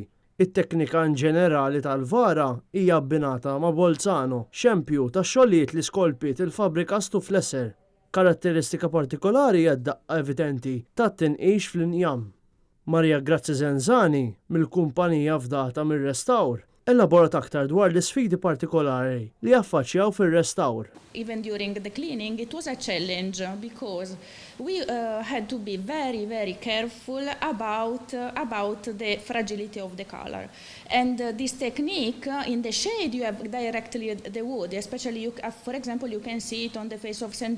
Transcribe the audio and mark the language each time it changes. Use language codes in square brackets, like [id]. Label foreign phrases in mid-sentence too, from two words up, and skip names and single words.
[mt] It-teknika ġenerali tal-vara hija abbinata ma' Bolzano, xempju ta' xogħlijiet li skolpiet il-fabrika Stufleser. Karatteristika partikolari hija d-daqqa evidenti tat-tinqix fl-injam. Maria Grazzi Zenzani, mill-kumpanija fdata mir-restawr, elaborat aktar dwar l-isfidi partikolari li affaċċjaw fir-restawr. [en] Even during the cleaning, it was a challenge because we had to be very, very careful about the fragility of the color. And this technique, in the shade, you have directly the wood, especially, for example, you can see it on the face of St.